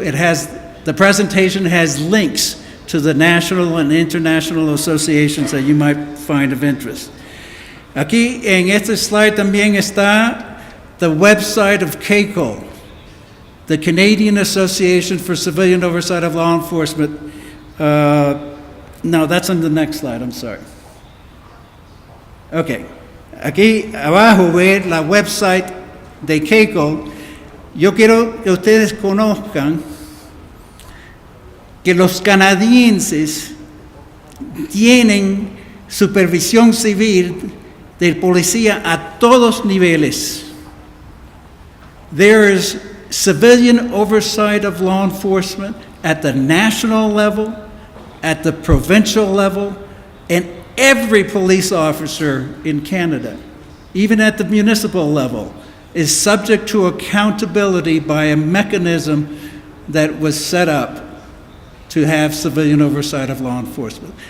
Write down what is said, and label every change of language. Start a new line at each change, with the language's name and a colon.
English: The presentation has links to the national and international associations that you might find of interest.
Spanish: Aquí en este slide también está
English: the website of CACO, the Canadian Association for Civilian Oversight of Law Enforcement. No, that's on the next slide, I'm sorry.
Spanish: Okay, aquí abajo ve la website de CACO. Yo quiero que ustedes conozcan que los canadienses tienen supervisión civil del policía a todos niveles.
English: There is civilian oversight of law enforcement at the national level, at the provincial level, and every police officer in Canada, even at the municipal level, is subject to accountability by a mechanism that was set up to have civilian oversight of law enforcement.